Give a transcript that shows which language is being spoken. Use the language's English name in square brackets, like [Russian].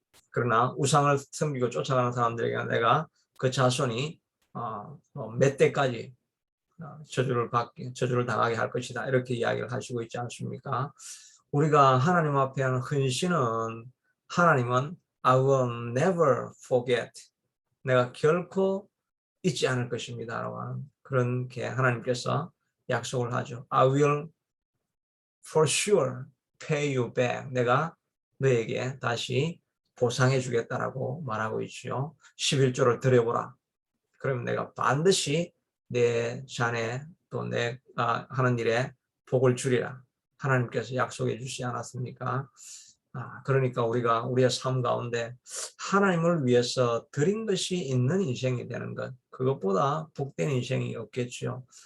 [Korean] 그러나 우상을 섬기고 쫓아가는 사람들에게 내가 그 자손이 몇 대까지 저주를 당하게 할 것이다. 이렇게 이야기를 하시고 있지 않습니까? 우리가 하나님 앞에 하는 헌신은, 하나님은 [English] I will never forget. [Korean] 내가 결코 잊지 않을 것입니다. 라고 하는 그렇게 하나님께서 약속을 하죠. [English] I will for sure pay you back. [Korean] 내가 너에게 다시 보상해 주겠다라고 말하고 있죠. 11조를 드려보라. 그러면 내가 반드시 내 자네 또 내 하는 일에 복을 주리라. 하나님께서 약속해 주시지 않았습니까? 그러니까 우리가 우리의 삶 가운데 하나님을 위해서 드린 것이 있는 인생이 되는 것, 그것보다 복된 인생이 없겠죠.